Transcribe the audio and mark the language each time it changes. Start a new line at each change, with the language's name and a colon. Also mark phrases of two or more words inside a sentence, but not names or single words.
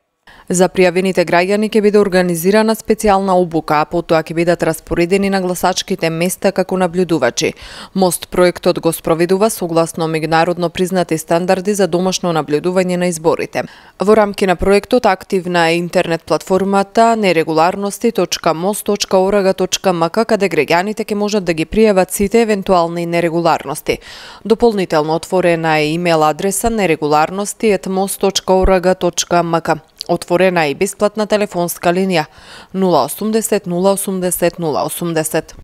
Macedonian: За пријавените граѓани ќе биде организирана специјална обука, а потоа ќе бидат распоредени на гласачките места како наблюдувачи. Мост проектот го спроведува согласно меѓународно признати стандарди за домашно наблюдување на изборите. Во рамки на проектот активна е интернет платформата neregularnosti.most.org.mk каде граѓаните ќе можат да ги пријават сите евентуални нерегуларности. Дополнително отворена е имейл адреса neregularnosti@most.org.mk. Отворена е и бесплатна телефонска линија 080 080 080.